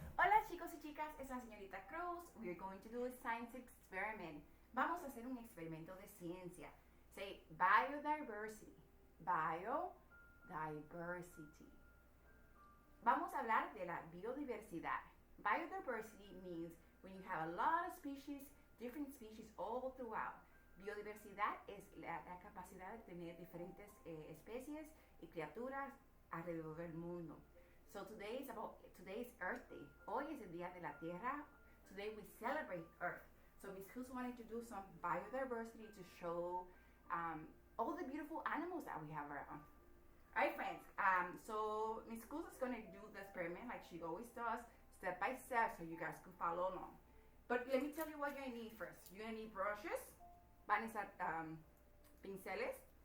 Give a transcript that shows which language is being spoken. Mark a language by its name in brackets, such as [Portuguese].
[Spanish] Hola chicos y chicas, es la señorita Cruz. [English] We are going to do a science experiment. [Spanish] Vamos a hacer un experimento de ciencia. [English] Say biodiversity. [Spanish] Biodiversity. Vamos a hablar de la biodiversidad. [English] Biodiversity means when you have a lot of species, different species all throughout. [Spanish] Biodiversidad es la capacidad de tener diferentes especies y criaturas alrededor del mundo. [English] So today is Earth Day. [Spanish] Hoy es el Día de la Tierra. [English] Today we celebrate Earth. So Miss Cruz wanted to do some biodiversity to show all the beautiful animals that we have around. Alright friends, so Miss Cruz is going to do the experiment like she always does, step by step, so you guys can follow along. But let me tell you what you're going to need first. You're going to need brushes, [Spanish] van a necesitar pinceles.